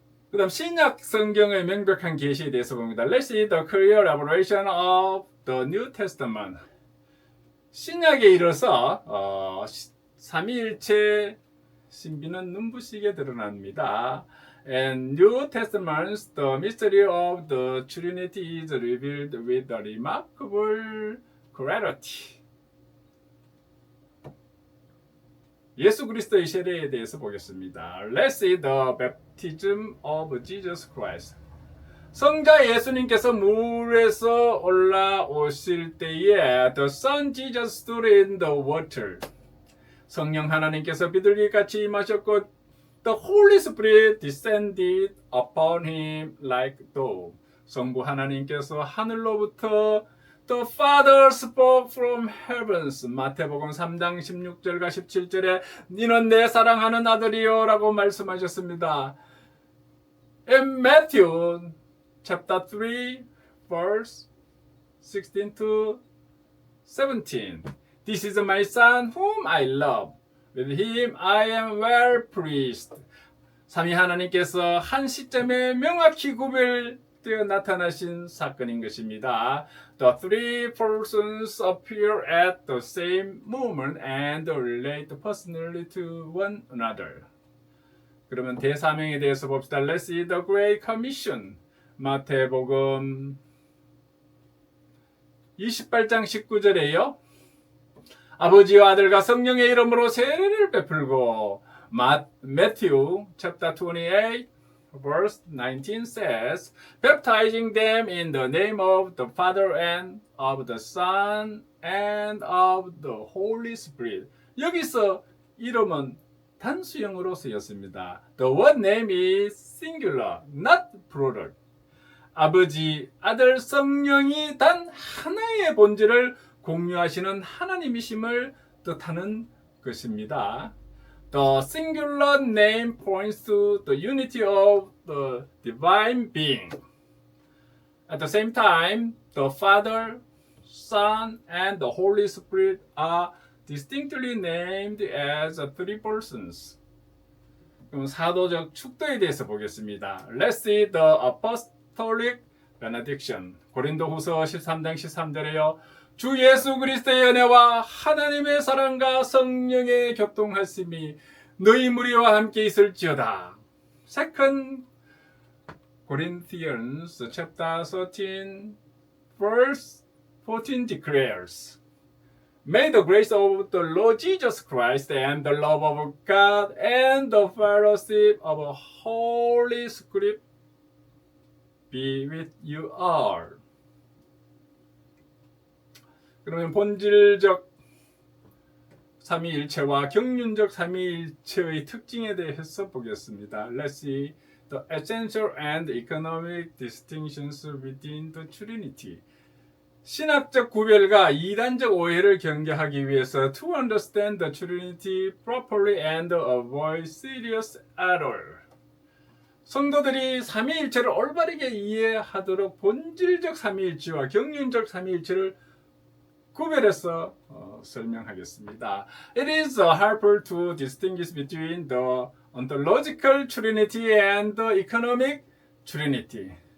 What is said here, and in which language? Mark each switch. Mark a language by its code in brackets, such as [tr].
[ko] 그 다음 신약 성경의 명백한 계시에 대해서 봅니다. [en] Let's see the clear revelation of the New Testament. [ko] 신약에 이르러서 삼위일체 신비는 눈부시게 드러납니다. [en] And New Testament, the mystery of the Trinity is revealed with a remarkable clarity. [ko] 예수 그리스도의 세례에 대해서 보겠습니다. [en] Let's see the baptism of Jesus Christ. [ko] 성자 예수님께서 물에서 올라오실 때에 [en] the Son Jesus stood in the water. [ko] 성령 하나님께서 비둘기같이 임하셨고 [en] the Holy Spirit descended upon him like dove. [ko] 성부 하나님께서 하늘로부터 [en] The Father spoke from heavens. [ko] 마태복음 3장 16절과 17절에 너는 내 사랑하는 아들이요 라고 말씀하셨습니다. [en] In Matthew chapter 3 verse 16 to 17. This is my son whom I love. With him I am well pleased. [ko] 삼위 하나님께서 한 시점에 명확히 구별되어 나타나신 사건인 것입니다. [en] The three persons appear at the same moment and relate personally to one another. [ko] 그러면 대사명에 대해서 봅시다. [en] Let's see the Great Commission. [ko] 마태복음 28장 19절에요. 아버지와 아들과 성령의 이름으로 세례를 베풀고 [en] Matthew chapter 28 verse 19 says, baptizing them in the name of the Father and of the Son and of the Holy Spirit. [ko] 여기서 이름은 단수형으로 쓰였습니다. [en] The word name is singular, not plural. [ko] 아버지, 아들, 성령이 단 하나의 본질을 공유하시는 하나님이심을 뜻하는 것입니다. [en] The singular name points to the unity of the divine being. At the same time, the Father, Son, and the Holy Spirit are distinctly named as three persons. [ko] 그럼 사도적 축도에 대해서 보겠습니다. [en] Let's see the apostolic benediction. [ko] 고린도후서 13장 13절에요. 주 예수 그리스도의 은혜와 하나님의 사랑과 성령의 교통하심이 너희 무리와 함께 있을지어다. [en] Second Corinthians chapter 13 verse 14 declares, May the grace of the Lord Jesus Christ and the love of God and the fellowship of the Holy Spirit be with you all. [ko] 그러면 본질적 삼위일체와 경륜적 삼위일체의 특징에 대해서 보겠습니다. [en] Let's see the essential and economic distinctions within the Trinity. [ko] 신학적 구별과 이단적 오해를 경계하기 위해서 [en] to understand the Trinity properly and avoid serious error. [ko] 성도들이 삼위일체를 올바르게 이해하도록 본질적 삼위일체와 경륜적 삼위일체를 구별해서 설명하겠습니다. [en] It is helpful to distinguish between the ontological Trinity and the economic Trinity.